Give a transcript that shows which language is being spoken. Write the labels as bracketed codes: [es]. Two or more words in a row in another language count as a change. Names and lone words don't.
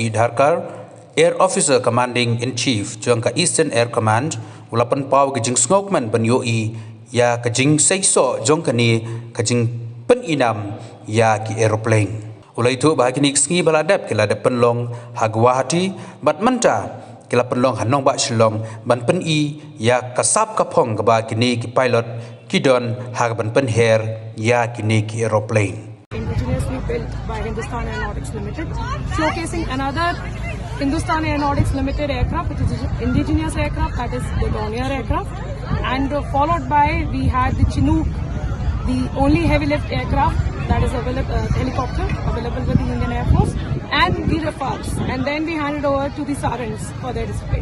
[kha] Dharkar [en] Air Officer Commanding in Chief [kha] jong ka Eastern Air Command ulapan paw ke jing snokman ban yoi ya kajing seiso jong kani kajing Pyninam ya ki aeroplane ulai tu bahagi sngi baladap kila depan long Guwahati bat manta kila penlong hanong ba Shillong ban pen I ya kasap kapong ba kini ki pilot kidon ban pynher ya kini ki aeroplane [en] indigenously built by Hindustan Aeronautics Limited, showcasing another Hindustan Aeronautics Limited aircraft, which is indigenous aircraft, that is the Dornier aircraft, and followed by we had the Chinook, the only heavy lift aircraft that is available, helicopter available with the Indian Air Force, and the Rafales, and then we handed over to the Sarangs for their display.